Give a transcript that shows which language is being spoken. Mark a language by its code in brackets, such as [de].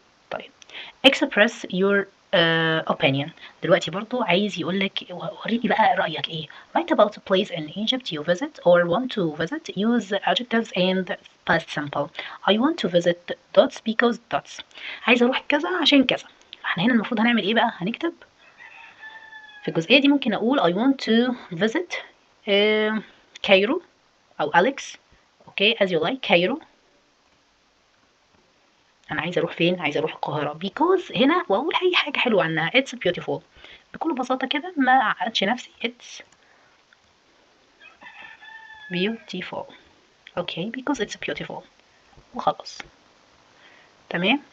[en] طيب express your opinion. [ar] دلوقتي برضو عايز يقولك وريني بقى رأيك ايه. [en] write about a place in Egypt you visit or want to visit. use adjectives and past simple. I want to visit dots because dots. [ar] عايز اروح كذا عشان كذا. احنا هنا المفروض هنعمل ايه بقى؟ هنكتب في الجزئية دي. ممكن اقول [en] I want to visit Cairo او Alex. Okay as you like. [ar] كايرو، انا عايزه اروح فين؟ عايزه اروح القاهره because هنا، واقول اي حاجه حلوه عنها. [en] it's beautiful. [ar] بكل بساطه كده، ما اعقدش نفسي. [en] it's beautiful. Okay because it's beautiful وخلاص. تمام.